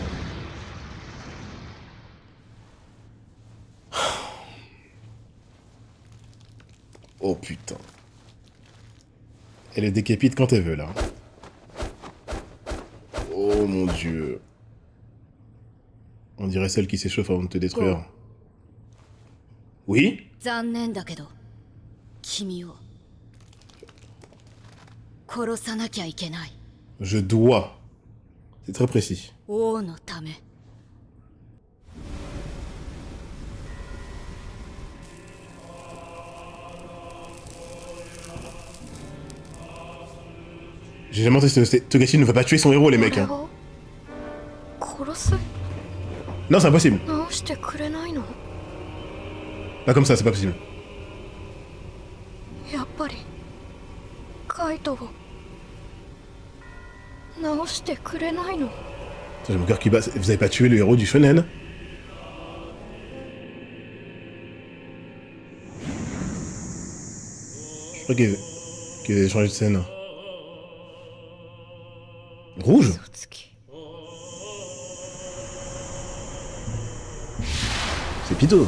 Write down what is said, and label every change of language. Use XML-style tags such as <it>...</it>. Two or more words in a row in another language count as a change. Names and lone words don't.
<fr>Oh putain. Elle est décapite quand elle veut, là. Oh mon dieu. On dirait celle qui s'échauffe avant de te détruire. Oui?</fr> <ja>残念だけど、君を殺さなきゃいけない。</ja> <fr>Je dois. C'est très précis.</fr> <ja>王のため。</ja> <fr>J'ai jamais entendu ce Togashi ne va pas tuer son héros, les mecs. Hein.</fr> <ja>殺す？</ja> <fr>Non, c'est impossible.</fr> <ja>直してくれないの？</ja> <fr>Pas comme ça, c'est pas possible.</fr> <ja>やっぱりカイトを直してくれないの？</ja> <fr>J'ai mon cœur qui bat. Vous avez pas tué le héros du shonen? Je crois qu'il a changé de scène. Rouge? C'est Pito.</fr>